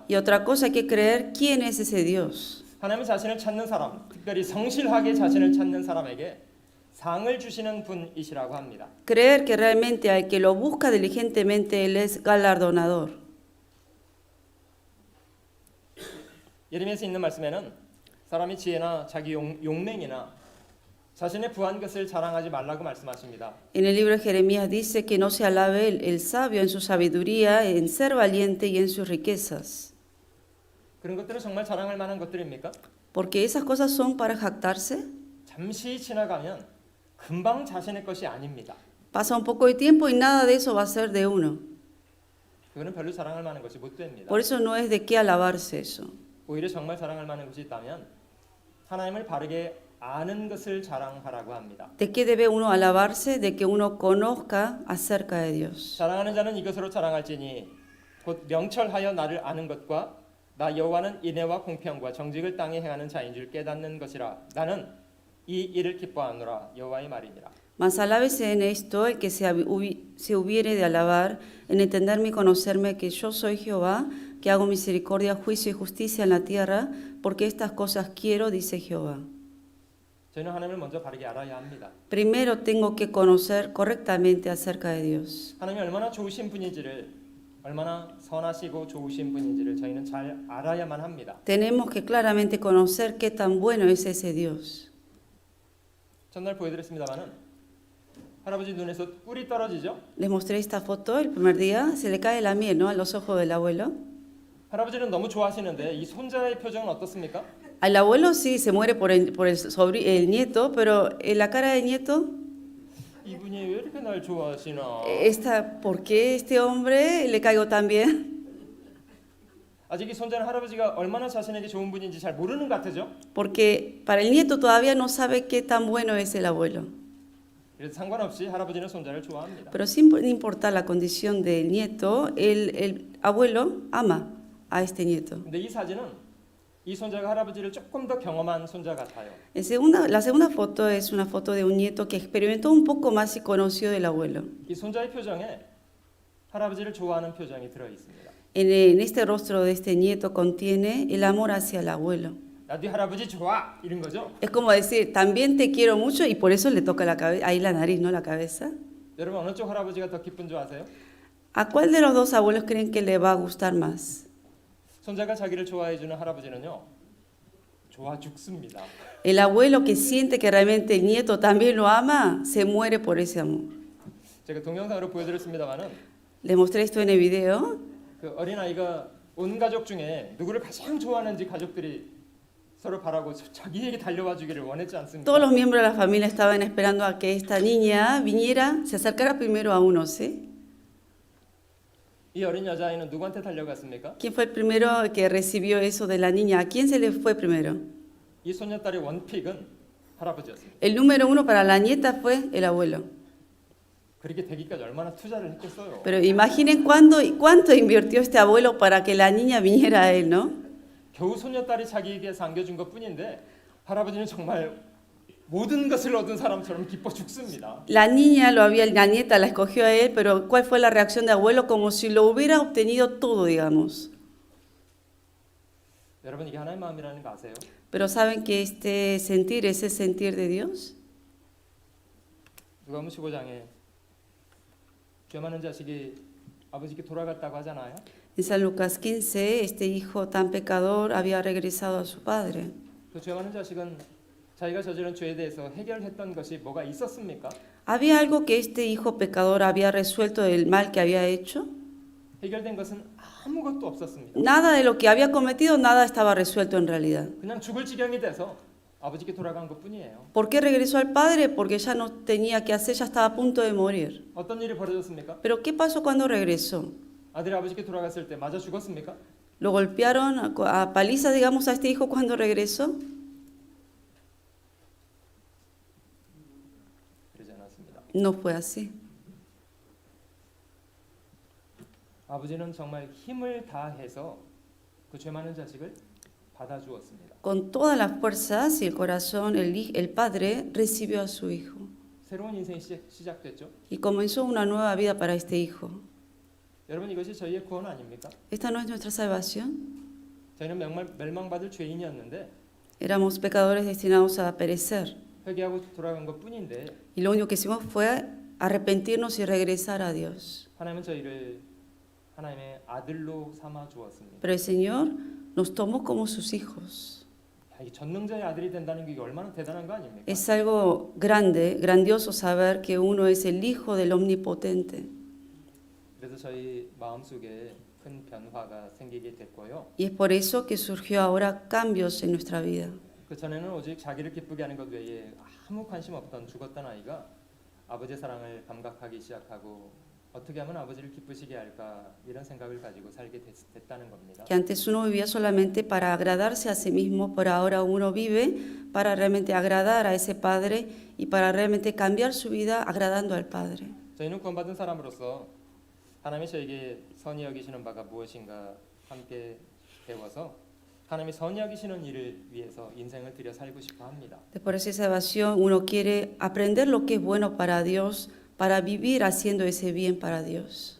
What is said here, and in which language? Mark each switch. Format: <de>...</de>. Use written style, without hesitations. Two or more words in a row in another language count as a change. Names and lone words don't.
<es>Y otra cosa, hay que creer quién es ese Dios.</es> <ko>하나님 자신을 찾는 사람, 특별히 성실하게 자신을 찾는 사람에게 상을 주시는 분이시라고 합니다.</ko> <es>Creer que realmente al que lo busca diligentemente, Él es galardonador.</es> <ko>예레미야에서 있는 말씀에는 사람이 지혜나 자기 용맹이나 자신의 부한 것을 자랑하지 말라고 말씀하십니다.</ko> <es>En el libro de Jeremías dice que no se alabe el sabio en su sabiduría, en ser valiente y en sus riquezas.</es> <ko>그런 것들은 정말 자랑할 만한 것들입니까?</ko> <es>Porque esas cosas son para jactarse.</es> <ko>잠시 지나가면 금방 자신의 것이 아닙니다.</ko> <es>Pasa un poco de tiempo y nada de eso va a ser de uno.</es> <ko>그거는 별로 자랑할 만한 것이 못 됩니다.</ko> <es>Por eso no es de qué alabarse eso.</es> <ko>오히려 정말 자랑할 만한 것이 있다면 하나님을 바르게 아는 것을 자랑하라고 합니다.</ko> <es>¿De qué debe uno alabarse? De que uno conozca acerca de Dios.</es> <ko>자랑하는 자는 이것으로 자랑할지니 곧 명철하여 나를 아는 것과 나 여호와는 인애와 공평과 정직을 땅에 행하는 자인 줄 깨닫는 것이라. 나는 이 일을 기뻐하노라. 여호와의 말이니라.</ko> <es>Mas alábese en esto el que se hubiere de alabar, en entenderme y conocerme que yo soy Jehová, que hago misericordia, juicio y justicia en la tierra, porque estas cosas quiero, dice Jehová.</es> <ko>저희는 하나님을 먼저 바르게 알아야 합니다.</ko> <es>Primero tengo que conocer correctamente acerca de Dios.</es> <ko>하나님이 얼마나 좋으신 분인지를, 얼마나 선하시고 좋으신 분인지를 저희는 잘 알아야만 합니다.</ko> <es>Tenemos que claramente conocer qué tan bueno es ese Dios.</es> <ko>전날 보여드렸습니다마는 할아버지 눈에서 꿀이 떨어지죠.</ko> <es>Les mostré esta foto el primer día, se le cae la miel, ¿no?, a los ojos del abuelo.</es> <ko>할아버지는 너무 좋아하시는데 이 손자의 표정은 어떻습니까?</ko> <es>Al abuelo sí se muere por el nieto, pero en la cara del nieto,</es> <ko>이분이 왜 이렇게 날 좋아하시나?</ko> <es>¿por qué este hombre le caigo tan bien?</es> <ko>아직 이 손자는 할아버지가 얼마나 자신에게 좋은 분인지 잘 모르는 것 같죠?</ko> <es>Porque para el nieto todavía no sabe qué tan bueno es el abuelo.</es> <ko>그래서 상관없이 할아버지는 손자를 좋아합니다.</ko> <es>Pero sin importar la condición del nieto, el abuelo ama a este nieto.</es> <ko>근데 이 사진은 이 손자가 할아버지를 조금 더 경험한 손자 같아요.</ko> <es>La segunda foto es una foto de un nieto que experimentó un poco más y conoció del abuelo.</es> <ko>이 손자의 표정에 할아버지를 좋아하는 표정이 들어 있습니다.</ko> <es>En este rostro de este nieto contiene el amor hacia el abuelo.</es> <ko>나도 할아버지 좋아 이런 거죠.</ko> <es>Es como decir, también te quiero mucho y por eso le toca la cabeza, ahí la nariz, ¿no?, la cabeza.</es> <ko>여러분 어느 쪽 할아버지가 더 기쁜 줄 아세요?</ko> <es>¿A cuál de los dos abuelos creen que le va a gustar más?</es> <ko>손자가 자기를 좋아해 주는 할아버지는요. 좋아 죽습니다.</ko> <es>El abuelo que siente que realmente el nieto también lo ama, se muere por ese amor.</es> <ko>제가 동영상으로 보여드렸습니다만은</ko> <es>Les mostré esto en el video.</es> <ko>그 어린아이가 온 가족 중에 누구를 가장 좋아하는지 가족들이 서로 바라고 자기에게 달려와 주기를 원했지 않습니까?</ko> <es>Todos los miembros de la familia estaban esperando a que esta niña viniera, se acercara primero a uno, ¿sí?</es> <ko>이 어린 여자아이는 누구한테 달려갔습니까?</ko> <es>¿Quién fue el primero que recibió eso de la niña? ¿A quién se le fue primero?</es> <ko>이 손녀딸의 원픽은 할아버지였습니다.</ko> <es>El número uno para la nieta fue el abuelo.</es> <ko>그렇게 되기까지 얼마나 투자를 했겠어요.</ko> <es>Pero imaginen cuánto invirtió este abuelo para que la niña viniera a él, ¿no?</es> <ko>겨우 손녀딸이 자기에게 안겨준 것뿐인데 할아버지는 정말 모든 것을 얻은 사람처럼 기뻐 죽습니다.</ko> <es>La nieta la escogió a él, pero ¿cuál fue la reacción de abuelo? Como si lo hubiera obtenido todo, digamos.</es> <ko>여러분 이게 하나님의 마음이라는 거 아세요?</ko> <es>Pero ¿saben que este sentir es el sentir de Dios?</es> <ko>누가복음 15장에 죄 많은 자식이 아버지께 돌아갔다고 하잖아요.</ko> <es>En San Lucas 15, este hijo tan pecador había regresado a su padre.</es> <ko>그 죄 많은 자식은 자기가 저지른 죄에 대해서 해결했던 것이 뭐가 있었습니까?</ko> <es>¿Había algo que este hijo pecador había resuelto del mal que había hecho?</es> <ko>해결된 것은 아무것도 없었습니다.</ko> <es>Nada de lo que había cometido, nada estaba resuelto en realidad.</es> <ko>그냥 죽을 지경이 돼서 아버지께 돌아간 것뿐이에요.</ko> <es>¿Por qué regresó al padre? Porque ya no tenía qué hacer, ya estaba a punto de morir.</es> <ko>어떤 일이 벌어졌습니까?</ko> <es>Pero ¿qué pasó cuando regresó?</es> <ko>아들이 아버지께 돌아갔을 때 맞아 죽었습니까?</ko> <es>¿Lo golpearon a paliza, digamos, a este hijo cuando regresó?</es> <ko>그러지 않았습니다.</ko> <es>No fue así.</es> <ko>아버지는 정말 힘을 다해서 그 죄 많은 자식을 받아주었습니다.</ko> <es>Con todas las fuerzas y el corazón, el padre recibió a su hijo</es> <ko>새로운 인생이 시작됐죠.</ko> <es>y comenzó una nueva vida para este hijo.</es> <ko>여러분 이것이 저희의 구원 아닙니까?</ko> <es>¿Esta no es nuestra salvación?</es> <ko>저희는 멸망받을 죄인이었는데</ko> <es>Éramos pecadores destinados a perecer.</es> <ko>회개하고 돌아간 것뿐인데</ko> <es>Y lo único que hicimos fue arrepentirnos y regresar a Dios.</es> <ko>하나님은 저희를 하나님의 아들로 삼아 주었습니다.</ko> <es>Pero el Señor nos tomó como sus hijos.</es> <ko>야, 이 전능자의 아들이 된다는 게 얼마나 대단한 거 아닙니까?</ko> <es>Es algo grande, grandioso saber que uno es el hijo del Omnipotente.</es> <ko>그래서 저희 마음속에 큰 변화가 생기게 됐고요.</ko> <es>Y es por eso que surgió ahora cambios en nuestra vida.</es> <ko>그 전에는 오직 자기를 기쁘게 하는 것 외에 아무 관심 없던 죽었던 아이가 아버지의 사랑을 감각하기 시작하고 어떻게 하면 아버지를 기쁘시게 할까 이런 생각을 가지고 살게 됐다는 겁니다.</ko> <es>Que antes uno vivía solamente para agradarse a sí mismo, pero ahora uno vive para realmente agradar a ese Padre y para realmente cambiar su vida agradando al Padre.</es> <ko>저희는 구원받은 사람으로서 하나님이 저에게 선히 여기시는 바가 무엇인가 함께 배워서 하나님이 선히 여기시는 일을 위해서 인생을 들여 살고 싶어 합니다.</ko> <es>Después de esa evasión, uno quiere aprender lo que es bueno para Dios, para vivir haciendo ese bien para Dios.</es>